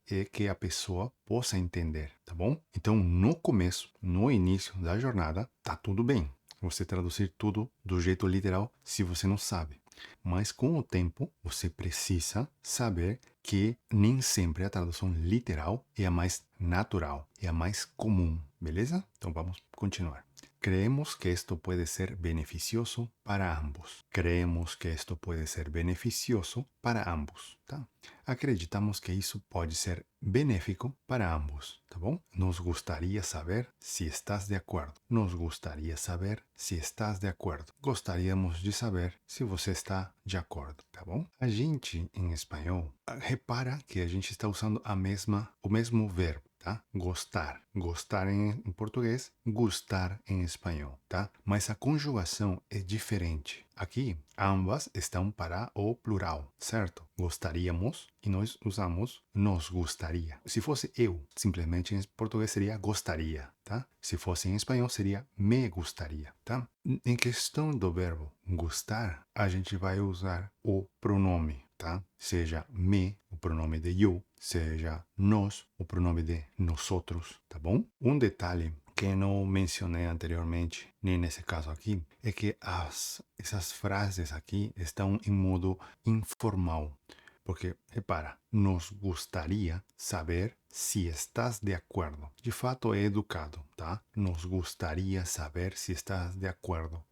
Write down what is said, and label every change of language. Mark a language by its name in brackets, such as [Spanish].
[Portuguese] É que a pessoa possa entender, tá bom? Então, no começo, no início da jornada, tá tudo bem você traduzir tudo do jeito literal se você não sabe. Mas com o tempo, você precisa saber que nem sempre a tradução literal é a mais natural, é a mais comum, beleza? Então vamos continuar. [Spanish] Creemos que esto puede ser beneficioso para ambos. Creemos que esto puede ser beneficioso para ambos, tá? [Portuguese] Acreditamos que isso pode ser benéfico para ambos, tá bom? [Spanish] Nos gustaría saber si estás de acuerdo. Nos gustaría saber si estás de acuerdo. [Portuguese] Gostaríamos de saber se você está de acordo, tá bom? A gente, em espanhol, repara que a gente está usando o mesmo verbo. Tá? Gostar. Gostar em português, gustar em espanhol, tá? Mas a conjugação é diferente. Aqui, ambas estão para o plural, certo? Gostaríamos e nós usamos nos gustaría. Se fosse eu, simplesmente em português seria gostaria, tá? Se fosse em espanhol seria me gustaría, tá? Em questão do verbo gostar, a gente vai usar o pronome, tá? Seja me, o pronome de eu, seja nós, o pronome de nosotros, tá bom? Um detalhe que não mencionei anteriormente, nem nesse caso aqui, é que essas frases aqui estão em modo informal. [Spanish] Porque, repara, nos gustaría saber si estás de acuerdo. De fato é educado, tá? Nos gustaría saber si estás de acuerdo.